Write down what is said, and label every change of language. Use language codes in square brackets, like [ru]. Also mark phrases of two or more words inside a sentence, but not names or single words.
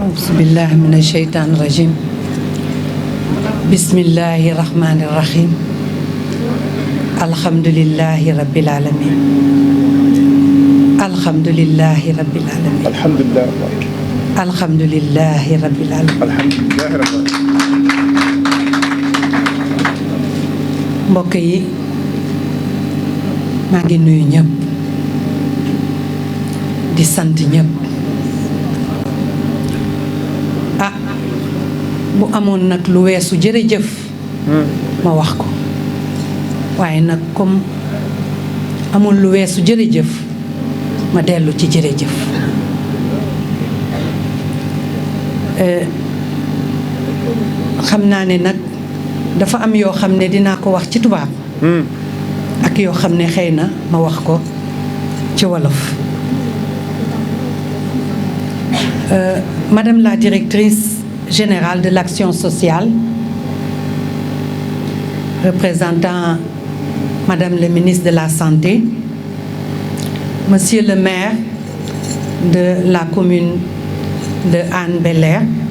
[ar] أعوذ بالله من الشيطان الرجيم بسم الله الرحمن الرحيم الحمد لله رب العالمين الحمد لله رب العالمين الحمد لله الحمد لله رب العالمين الحمد لله رب العالمين [wo] mbokk yi maa ngi nuyu ñëpp di sant ñëpp ah bu amoon nag lu weesu jërëjëf ma wax ko waaye nag comme amul lu weesu jërëjëf ma dellu ci jërëjëf xam naa ne nag dafa am yoo xam ne dinaa ko wax ci tubaab ak yoo xam ne xëy na ma wax ko ci wolof [fr] Madame la directrice générale de l'action sociale, représentant Madame le ministre de la Santé, Monsieur le maire de la commune de Hann-Bel-Air,